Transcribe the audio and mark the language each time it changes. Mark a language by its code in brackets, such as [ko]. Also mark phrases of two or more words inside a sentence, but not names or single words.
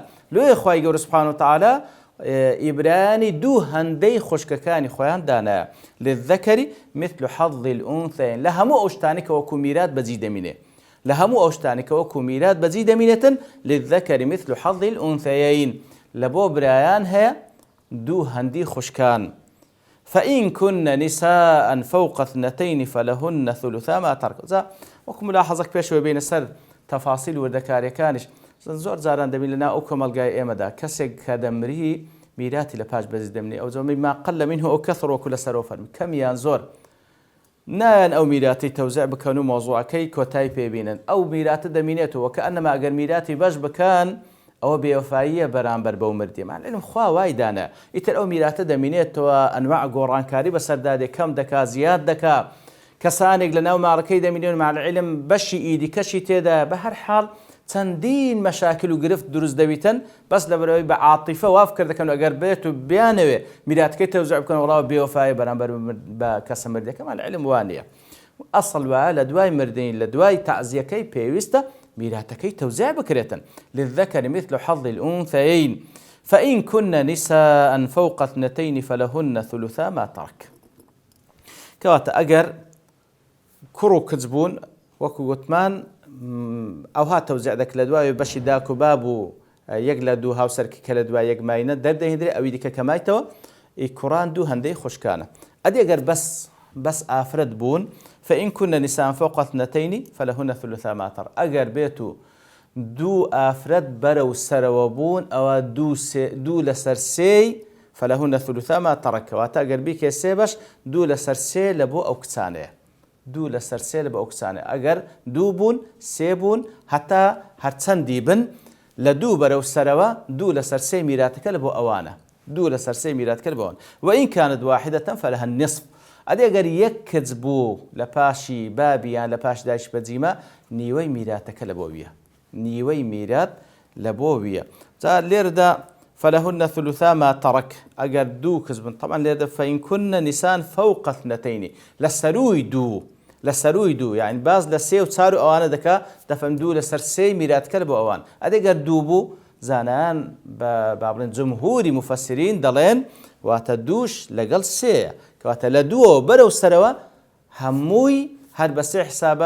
[ckb] لۆیە خوای گەورە سوبحانەه وتعالە ئیبرانی دوو هەندەی خوشکەکانی خۆیان دانایە، [ar] للذەکەری مثل حەظ الأنثەیین، [ckb] لە هەموو ئەو شتانی کە وەکو میرات بەجی دەمینێ، لە هەموو ئەو شتانی کە وەکو میرات بەجی دەمینێتن [ar] للذەکەری مثل حەظ الأنثەیین، [ckb] لە بۆ برایان هەیە دوو هەندی خوشکان. [ar] فإن كن نساء فوق اثنتين فلهن ثلثا ما ترك. [ckb] وەکو ملاحەزەک پێشەوە بینە سەر تەفاسیل وردەکاریەکانیش زۆر جاران دەبین لەناو ئەو کۆمەلگای ئێمەدا کەسێک کە دەمری میراتی لە پاش بەجی دەمنێ، ئەو زەمەی [ar] ما قەل منه ئەو کەثر [ckb] وەکو لەسەرەوە فەرمی کەمیان زۆر نایان ئەو میراتی تەوزیع بکەن و مۆزوعەکەی کۆتایی پێبینن، ئەو میراتە دەمینێتەوە کە ئەنەما ئەگەر میراتی بەش بکەن ئەوە بێوەفاییە بەرامبەر بەو مردی. معنی خوا وای دانە ئیتر ئەو میراتە دەمینێتەوە ئەنواع گۆڕانکاری بەسەردادێ کەم دەکا زیاد دەکا، کەسانێک لە ناو ماڕەکەی دەمینێن [ar] مع العلم [ckb] بەشی ئیدیکەشی تێدا. بە هەر حاڵ چەندین مەشاکل و گرفت دروست دەبیتن بەس لەبەرەوەی بە عاتیفە واف کردەکەن ئەگەر بێت و بیانەوێ میراتەکەی تەوزیع بکەن وەڵاوە بێوەفایە بەرامبەر بە کەسە مردەکە. [ar] مع العلم [ckb] وانە ئەسڵ وایە لە دوای مردنی لە دوای تەعزیەکەی پێویستە میراتەکەی تەوزیع بکرێتن [ar] للذەکەر مثل حەظ الأنثەیین فإن كن نساء فوق اثنتين فلهن ثلثا ما ترك. [ckb] کەواتە ئەگەر کوڕ و کچ بوون وەکو گوتمان ئەوها تەوزیع دەکرێت لە دوای بەشی داک و باب و یەک لە دوو هاوسەرکی کە لە دوای یەک ماینە دەردەهێنرێ ئەوی دیکە کەمایتەوە کوڕان دوو هەندەی خوشکانە. ئەدی ئەگەر بەس ئافرەت بوون [ar] فإن كن نساء فوق اثنتين فلهن ثلثا ما ترك. [ckb] ئەگەر بێت و دوو ئافرەت بەرەو سەرەوە بوون ئەوە دوو لەسەر سێی [ar] فلهن ثلثا ما ترك. [ckb] کەواتە ئەگەر بیکێ سێ بەش دوو لەسەر سێ لە بۆ ئەو کچانەیە، دوو لەسەر سێ لە بە ئەو کچانە. ئەگەر دوو بوون سێ بوون هەتا هەرچەندی بن لە دوو بەرەو سەرەوە دوو لەسەر سێ میراتەکە لە بۆ ئەوانە، دوو لەسەر سێ میراتەکە لە بۆ ئەوان. [ar] وإن كانت واحدة فلها النصف. [ckb] ئەدی ئەگەر یەک کچ بوو لە پاشی بابیان لە پاش دایش بەجیمە نیوەی میراتەکە لە بۆ ویە، نیوەی میرات لە بۆ ویە. جا لێرەدا [ar] فلهن ثلثا ما ترك. [ckb] ئەگەر دوو کچ بن طبعا لێرەدا [ar] فإن كن نساء فوق اثنتين [ckb] لەسەروی دوو یعنی باز لە سێ و چار و ئەوانە دەکا دەفەم دوو لەسەر سێی میراتکە لە بۆ ئەوان. ئەدەگەر دوو بوو زانایان با بڵێن جمهوری مفەسرین دەڵێن واتە دووش لەگەڵ سێیە، کەواتە لە دووەوە بەرەو سەرەوە هەمووی هەر بە سێ حسابە